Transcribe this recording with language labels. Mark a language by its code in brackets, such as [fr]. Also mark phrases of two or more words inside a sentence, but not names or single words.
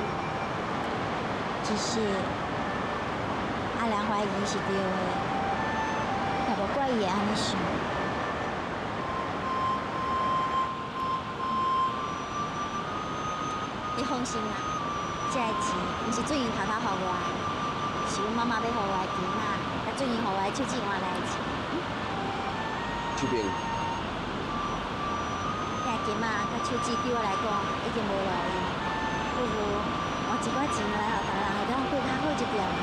[nan] 只是阿良怀疑是对的，也无怪伊会安尼想。你放心啦，这个钱毋是俊英偷偷互我的，是阮妈妈要互我的金仔，甲俊英互我的手指换来的钱。秋萍，这金仔甲手指对我来讲已经无路用，不如换一寡钱来互别人，会当过较好一点。